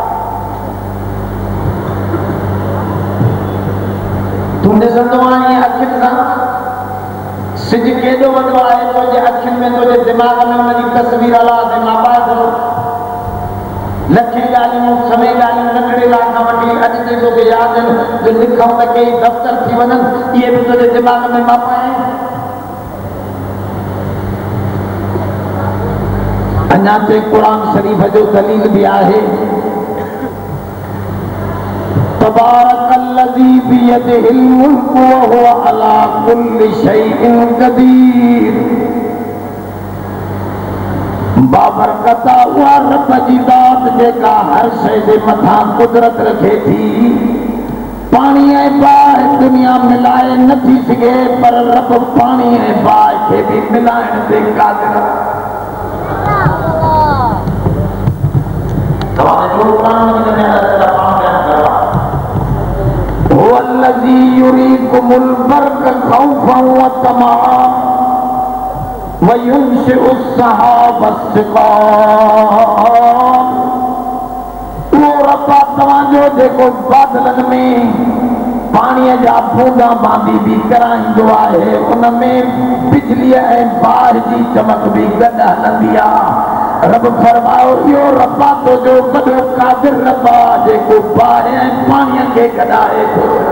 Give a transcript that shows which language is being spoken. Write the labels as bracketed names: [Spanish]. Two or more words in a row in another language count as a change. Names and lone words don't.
[Sindhi] तूं ॾिसंदो आहीं अखियुनि सां सिज केॾो वॾो आहे तुंहिंजे अखियुनि में तुंहिंजे दिमाग़ में हुनजी तस्वीर अलाह ते मापाए थो लखे ॻाल्हियूं समय ॻाल्हियूं नंढड़े लाइ खां वठी अॼु ताईं तोखे यादि आहिनि जो लिखूं त कई दफ़्तर थी वञनि इहे बि तुंहिंजे दिमाग़ में मापाए अञा ते क़ुर शरीफ़ जो दलील बि आहे [Arabic] تبارك الذي بيده الملك وهو على كل شيء قدير [Sindhi] बाबरकत उहा रब जी ज़ात जेका हर शइ जे मथां कुदरत रखे थी पाणी ऐं बाहि दुनिया मिलाए नथी सघे पर रब पाणी ऐं बाहि खे बि मिलाइण ते क़ादिर आहे [Arabic] هو الذي يريكم البرق خوفا وطمعا وينشئ السحاب الثقال [Sindhi] वो रब्बा तव्हांजो जेको बादलनि में पाणीअ जा बूंदा बांदी बि कराईंदो आहे उन में बिजलीअ ऐं बाहि जी चमक बि गॾु हलंदी आहे रब फरमायो इहो रब्बा तुंहिंजो वॾो कादिर रब आहे जेको बाहि ऐं पाणीअ खे गॾाए थो